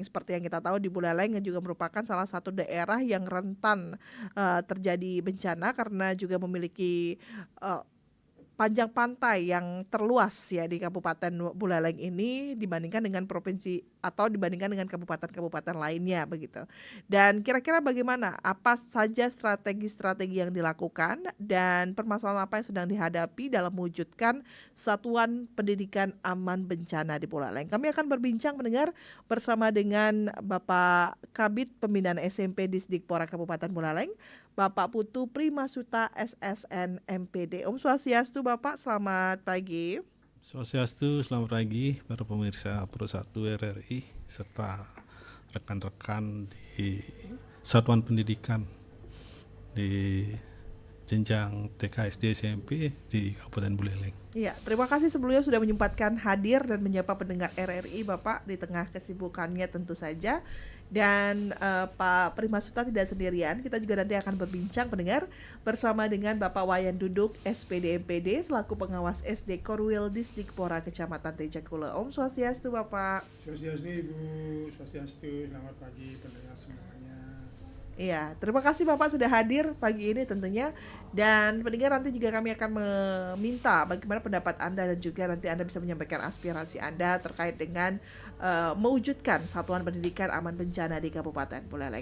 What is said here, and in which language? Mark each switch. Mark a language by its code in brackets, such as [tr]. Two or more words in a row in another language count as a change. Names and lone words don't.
[id] Seperti yang kita tahu di Buleleng juga merupakan salah satu daerah yang rentan terjadi bencana karena juga memiliki panjang pantai yang terluas ya di Kabupaten Buleleng ini dibandingkan dengan provinsi atau dibandingkan dengan kabupaten-kabupaten lainnya begitu. Dan kira-kira bagaimana, apa saja strategi-strategi yang dilakukan dan permasalahan apa yang sedang dihadapi dalam mewujudkan Satuan Pendidikan Aman Bencana di Buleleng. Kami akan berbincang mendengar bersama dengan Bapak Kabid Pembinaan SMP Disdikpora Kabupaten Buleleng, Bapak Putu Primasuta SSN MPD. [sa] Om Swastiastu [id] Bapak, selamat pagi. Swastiastu, selamat pagi para pemirsa Pro 1 RRI serta rekan-rekan di Satuan Pendidikan di jenjang TK SD SMP di Kabupaten Buleleng. Iya, terima kasih sebelumnya sudah menyempatkan hadir dan menyapa pendengar RRI Bapak di tengah kesibukannya tentu saja. Dan Pak Primasuta tidak sendirian, kita juga nanti akan berbincang pendengar bersama dengan Bapak Wayan Duduk SPD MPD selaku pengawas SD Korwil Disdikpora Kecamatan Tejakula. [sa] Om Swastiastu [id] Bapak. Swastiastu Ibu, Swastiastu, selamat pagi pendengar semuanya. Iya, terima kasih Bapak sudah hadir pagi ini tentunya. Dan pendengar nanti juga kami akan meminta bagaimana pendapat Anda dan juga nanti Anda bisa menyampaikan aspirasi Anda terkait dengan mewujudkan Satuan Pendidikan Aman Bencana di Kabupaten Buleleng.